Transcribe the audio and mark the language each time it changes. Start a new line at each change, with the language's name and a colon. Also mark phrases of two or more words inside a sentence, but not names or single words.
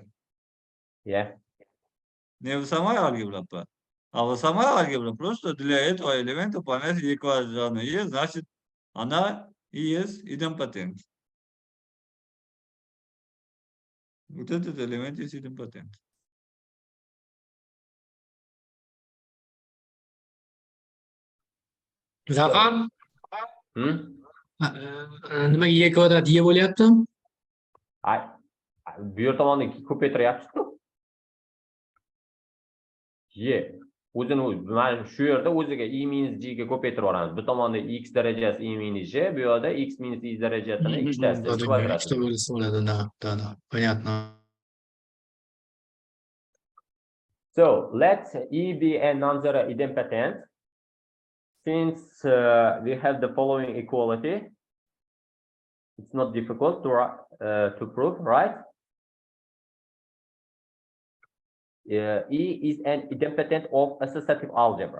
Russian: Yeah. Не в самой алгебре, а в самой алгебре просто для этого элемента понять E равно E, значит она и есть идемпотент. Вот этот элемент есть идемпотент.
Uzbek: Zafar, Hmm? nimaga E kvadrat E bo'lyapti? Bu yer tomonda ko'paytiryapsiz-ku. Y o'zini mana shu yerda o'ziga I minus G ga ko'paytirib yuboramiz. Bu tomonda X darajasi I minus G, bu yerda X minus Y darajasini ikkitasi kvadrat. Ikkita bo'lsa bo'ladi,
Russian: да, понятно.
English: So let E be a non-zero idempotent. Since we have the following equality, it's not difficult to prove, right? E is an idempotent of associative algebra.